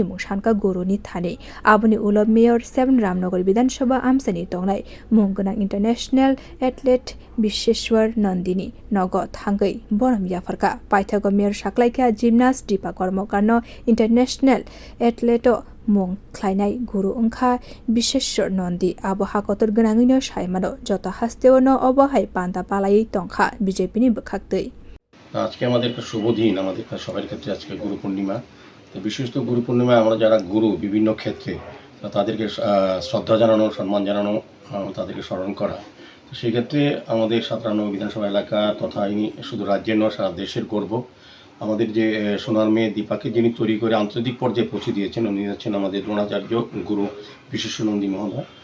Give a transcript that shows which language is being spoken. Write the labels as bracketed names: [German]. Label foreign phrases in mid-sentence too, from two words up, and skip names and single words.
[Kok Borok] मुसानका गुरुनि थाने आबुनि उलब मेयर 7 रामनगर विधानसभा आमसानि तंनाय मुंगोनां [English] international athlete [Kok Borok] विश्वेश्वर नंदिनी नगद हांगै बरम याफारका पाइथागो मेयर साख्लाइखा जिमनास्ट दीपा कर्मकारनो [English] international athlete [Kok Borok] मुं ख्लाइनाय गुरु अंखा विश्वेश्वर नंदी आबो हाकतर गोनाङैनो सायमानो जत हास्तेओनो अबहाय पान्दा पालाई तंखा बीजेपीनि बखाक्तै [Bangla] আজকে আমাদের একটা শুভ দিন আমাদের সবার ক্ষেত্রে আজকে গুরু পূর্ণিমা তো বিশেষত গুরু পূর্ণিমায় আমরা যারা গুরু বিভিন্ন ক্ষেত্রে তাদেরকে শ্রদ্ধা জানানো সম্মান জানানো তাদেরকে স্মরণ করা তো সেই ক্ষেত্রে আমাদের 57 বিধানসভা এলাকা তথা ইনি শুধু রাজ্যের নয় সারা দেশের গর্ব আমাদের যে সোনার মেয়ে দীপাকে যিনি তৈরি করে আন্তর্জাতিক পর্যায়ে পৌঁছে দিয়েছেন উনি হচ্ছেন আমাদের দ্রোণাচার্য গুরু বিশেষানন্দী মহোদয়